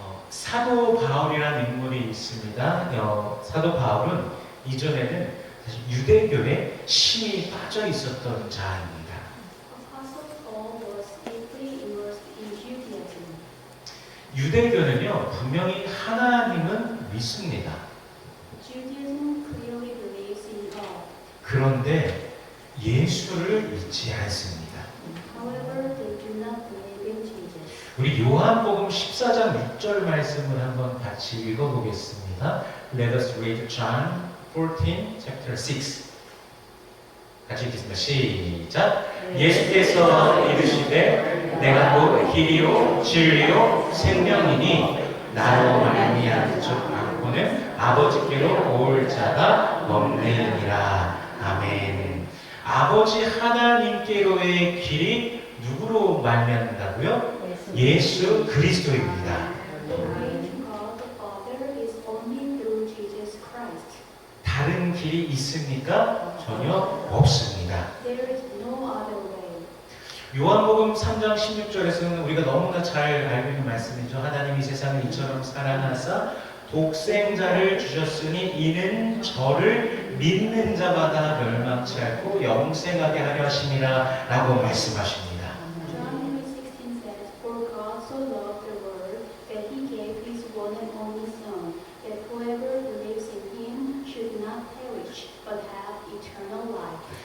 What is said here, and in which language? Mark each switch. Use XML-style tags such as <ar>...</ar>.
<ko>사도 바울이라는 인물이 있습니다. 사도 바울은 이전에는 사실 유대교에 심히 빠져 있었던 자입니다.</ko> <en>Apostle Paul was deeply immersed in Judaism.</en> <ko>유대교는요, 분명히 하나님은 믿습니다.</ko> <en>Judaism clearly believes in God.</en> <ko>그런데 예수를 믿지 않습니다.</ko> <en>However, they do not believe in Jesus.</en> <ko>우리 요한복음 14장 6절 말씀을 한번 같이 읽어보겠습니다.</ko> <en>Let us read John 14, chapter 6.</en> <ko>같이 읽겠습니다. 시작. 예수께서 이르시되 내가 곧 길이요 진리요 생명이니 나로 말미암은 즉 않고는 아버지께로 올 자가 없느니라. 아멘. 아버지 하나님께로의 길이 누구로 말미암는다고요? 예수 그리스도입니다.</ko> <en>The way to God the Father is only through Jesus Christ.</en> <ko>다른 길이 있습니까? 전혀 없습니다.</ko> <en>There is no other way.</en> <ko>요한복음 3장 16절에서는 우리가 너무나 잘 알고 있는 말씀이죠. 하나님이 세상을 이처럼 사랑하사 독생자를 주셨으니 이는 저를 믿는 자마다 멸망치 않고 영생하게 하려 하심이라 라고 말씀하십니다.</ko> <en>John 3:16 says, For God so loved the world that he gave his one and only Son, that whoever believes in him should not perish, but have eternal life.</en>